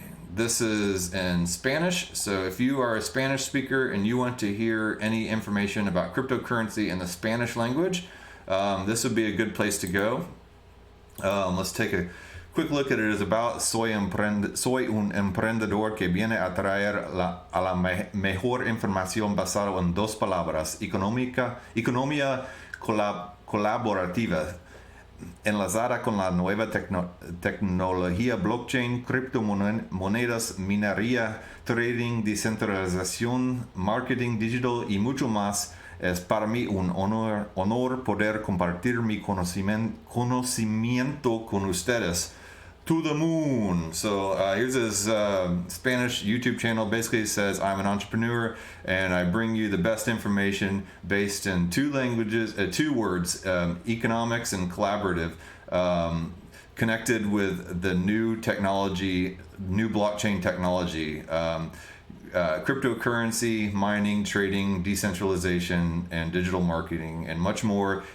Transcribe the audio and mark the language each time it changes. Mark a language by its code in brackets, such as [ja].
[en] This is in Spanish, so if you are a Spanish speaker and you want to hear any information about cryptocurrency in the Spanish language, this would be a good place to go. Let's take a quick look at it. It's about [es] soy un emprendedor que viene a traer a la mejor información basada en dos palabras: economía colaborativa, enlazada con la nueva tecnología blockchain, criptomonedas, minería, trading, descentralización, marketing digital y mucho más. Es para mí un honor poder compartir mi conocimiento con ustedes. [en] To the moon. So here's his Spanish YouTube channel. Basically says, I'm an entrepreneur and I bring you the best information based in two languages, two words, economics and collaborative, connected with the new technology, new blockchain technology, cryptocurrency, mining, trading, decentralization, and digital marketing, and much more.